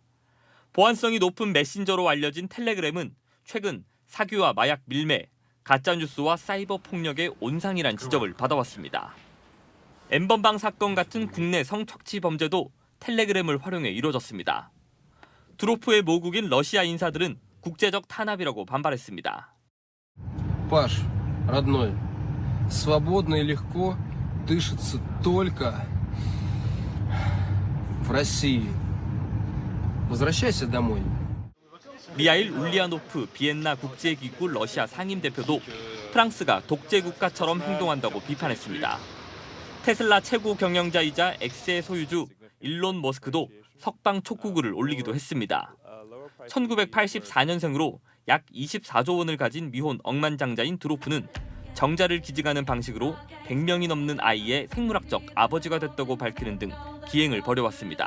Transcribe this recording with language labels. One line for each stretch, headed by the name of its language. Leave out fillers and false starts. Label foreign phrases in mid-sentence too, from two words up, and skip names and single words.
Korean: 보안성이 높은 메신저로 알려진 텔레그램은 최근 사기와 마약 밀매, 가짜뉴스와 사이버 폭력의 온상이란 지적을 받아왔습니다. N번방 사건 같은 국내 성착취 범죄도 텔레그램을 활용해 이루어졌습니다. 두로프의 모국인 러시아 인사들은 국제적 탄압이라고 반발했습니다.
Russian: Паш, родной, свободно и легко дышится только в России. Возвращайся домой.
Korean: 미하일 울리아노프 비엔나 국제기구 러시아 상임대표도 프랑스가 독재 국가처럼 행동한다고 비판했습니다. 테슬라 최고 경영자이자 X의 소유주 일론 머스크도 석방 촉구글을 올리기도 했습니다. 1984년생으로 약 24조 원을 가진 미혼 억만장자인 드로프는 정자를 기증하는 방식으로 100명이 넘는 아이의 생물학적 아버지가 됐다고 밝히는 등 기행을 벌여왔습니다.